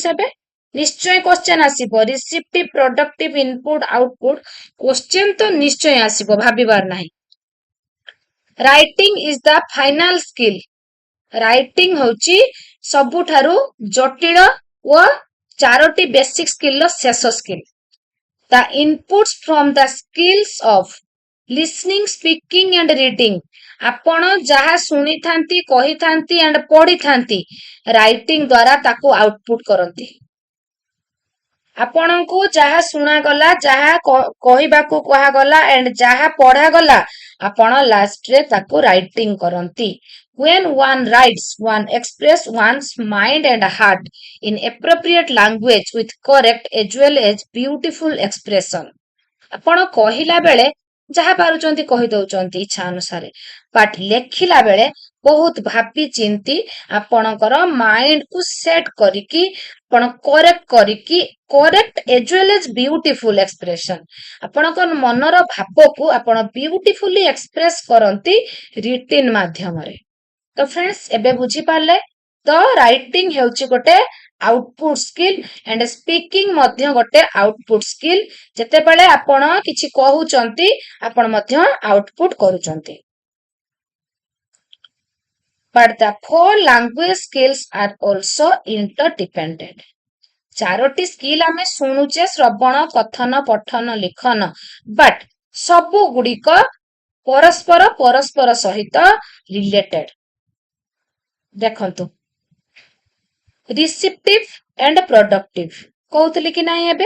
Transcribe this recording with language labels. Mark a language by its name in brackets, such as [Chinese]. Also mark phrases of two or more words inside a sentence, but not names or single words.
[Odia] ଏବେ ନିଶ୍ଚୟ କ୍ୱେଶ୍ଚନ ଆସିବ, [English] receptive productive input output question [Odia] ତ ନିଶ୍ଚୟ ଆସିବ, ଭାବିବାର ନାହିଁ। [English] writing is the final skill. [Odia] ରାଇଟିଂ ହେଉଛି ସବୁଠାରୁ ଜଟିଳ ଓ 4ଟି [English] basic skill [Odia] ର ଶେଷ ସ୍କିଲ୍। [English] The inputs from the skills of listening, speaking and reading. [Odia] ଆପଣ ଯାହା ଶୁଣିଥାନ୍ତି, କହିଥାନ୍ତି and ପଢିଥାନ୍ତି, ରାଇଟିଂ ଦ୍ୱାରା ତାକୁ ଆଉଟପୁଟ କରନ୍ତି। ଆପଣଙ୍କୁ ଯାହା ଶୁଣାଗଲା, ଯାହା କହିବାକୁ କୁହାଗଲା and ଯାହା ପଢାଗଲା, ଆପଣ ଲାଷ୍ଟରେ ତାକୁ ରାଇଟିଂ କରନ୍ତି। [English] When one writes, one express one's mind and heart in appropriate language with correct as well as beautiful expression. [Odia] ଆପଣ କହିଲା ବେଳେ ଯାହା ପାରୁଛନ୍ତି କହିଦଉଛନ୍ତି ଇଚ୍ଛା ଅନୁସାରେ, ବଟ୍ ଲେଖିଲା ବେଳେ ବହୁତ ଭାବି ଚିନ୍ତି ଆପଣଙ୍କର ମାଇଣ୍ଡ କୁ ସେଟ୍ କରିକି ଆପଣ [English] correct as well as beautiful expression, [Odia] ଆପଣଙ୍କ ମନର ଭାବକୁ ଆପଣ [English] beautifully express [Odia] କରନ୍ତି ରିଟିନ ମାଧ୍ୟମରେ। ତ ଫ୍ରେଣ୍ଡସ୍ ଏବେ ବୁଝିପାରିଲେ, ତ ରାଇଟିଂ ହେଉଛି ଗୋଟେ [English] output skill and speaking [Odia] ମଧ୍ୟ ଗୋଟେ [English] output skill. [Odia] ଯେତେବେଳେ ଆପଣ କିଛି କହୁଛନ୍ତି ଆପଣ ମଧ୍ୟ ଆଉଟପୁଟ କରୁଛନ୍ତି। [English] But the 4 language skills are also interdependent. [Odia] 4ଟି ସ୍କିଲ୍ ଆମେ ଶୁଣୁଛେ, ଶ୍ରବଣ, କଥନ, ପଠନ, ଲିଖନ, ବଟ୍ ସବୁ ଗୁଡ଼ିକ ପରସ୍ପର ସହିତ ରିଲେଟେଡ। ଦେଖନ୍ତୁ, [English] receptive and productive [Odia] କହୁଥିଲି କି ନାହିଁ ଏବେ?